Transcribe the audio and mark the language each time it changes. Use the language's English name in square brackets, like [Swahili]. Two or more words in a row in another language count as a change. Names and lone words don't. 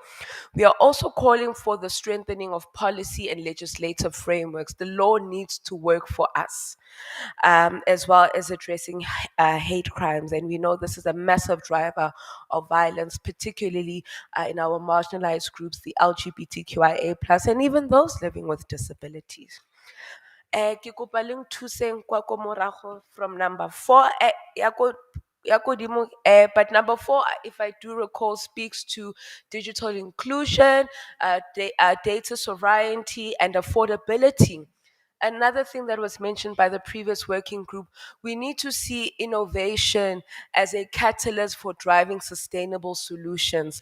[English] We are also calling for the strengthening of policy and legislative frameworks. The law needs to work for us, as well as addressing hate crimes. And we know this is a massive driver of violence, particularly in our marginalized groups, the LGBTQIA, and even those living with disabilities. [Tswana] Ke kopa le nthuseng kwa ko morago [English] from number [Tswana] 4 ya ko dimo, [English] but number 4, if I do recall, speaks to digital inclusion, data sovereignty, and affordability. Another thing that was mentioned by the previous working group, we need to see innovation as a catalyst for driving sustainable solutions.